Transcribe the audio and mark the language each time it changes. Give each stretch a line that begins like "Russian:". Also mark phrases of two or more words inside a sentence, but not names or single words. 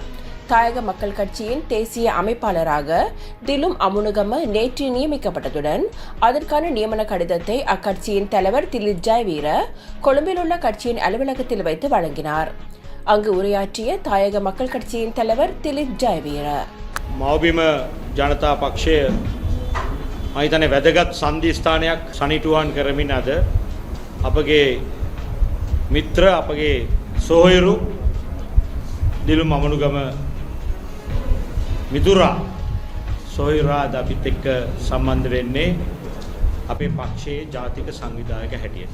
Tamil: தாயக மக்கள் கட்சியின் தேசிய அமைப்பாளராக திலும் அமுனுகம நேற்று நியமிக்கப்பட்டதுடன் அதற்கான நியமன கடிதத்தை அக்கட்சியின் தலைவர் திலித் ஜெயவீர கொழும்பில் உள்ள கட்சியின் அலுவலகத்தில் வைத்து வழங்கினார். அங்கு உரையாற்றிய தாயக மக்கள் கட்சியின் தலைவர் திலித் ஜெயவீர,
Sinhala: මවබිම ජනතා පක්ෂය මහිතන වැදගත් සන්ධිස්ථානයක් සනිටුවන් කරමින් අද අපගේ මිත්‍ර අපගේ සොහොයුරු දිලුම් අමනුගම මිතුරා සොහොයුරා අද අපිත් එක්ක සම්බන්ධ වෙන්නේ අපේ පක්ෂයේ ජාතික සංවිධායක හැටියට.